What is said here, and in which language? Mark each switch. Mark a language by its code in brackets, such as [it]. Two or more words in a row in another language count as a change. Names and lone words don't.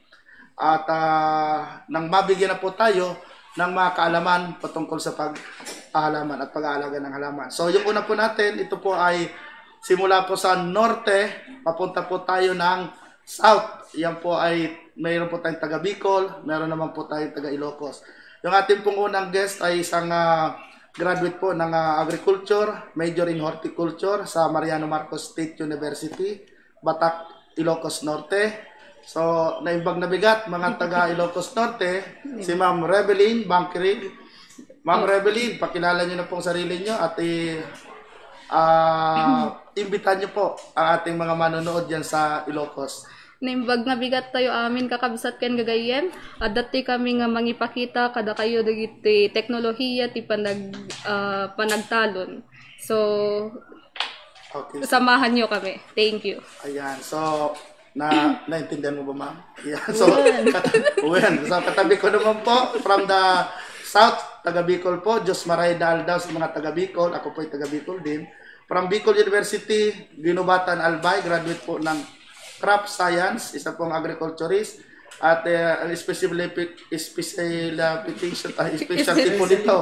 [tl] At nang mabigyan na po tayo ng mga kaalaman patungkol sa pag-halaman at pag-aalaga ng halaman. So yung una po natin, ito po ay simula po sa norte, papunta po tayo ng south. Yan po ay mayroon po tayong taga Bicol, mayroon naman po tayong taga Ilocos. Yung ating pong unang guest ay isang graduate po ng agriculture, [en] major in horticulture [tl] sa Mariano Marcos State University, Batak, Ilocos Norte. So, [ilo] naimbag na bigat [tl] mga taga Ilocos Norte, si Ma'am Rebeline Bangkirig. Ma'am Rebeline, pakilala niyo na pong sarili niyo at imbitan niyo po ang ating mga manonood diyan sa Ilocos. [ilo] Naimbag na bigat tayo amin kakabsat ken gagayen. Dati kami nga mangipakita kada kayo dagiti teknolohiya ti panagtalon. [tl] So okay, samahan niyo kami. [en] Thank you. [tl] Ayan. So naintindihan mo ba, ma'am? Ayan. So so katabi ko naman po [en] from the south, [tl] taga Bicol po, Diyos [bik] Maray Daldaw [tl] sa mga taga Bicol. Ako po ay taga Bicol din. From Bicol University, Ginubatan Albay, graduate po ng [en] crop science, [tl] isa pong agriculturist, at specialty po dito.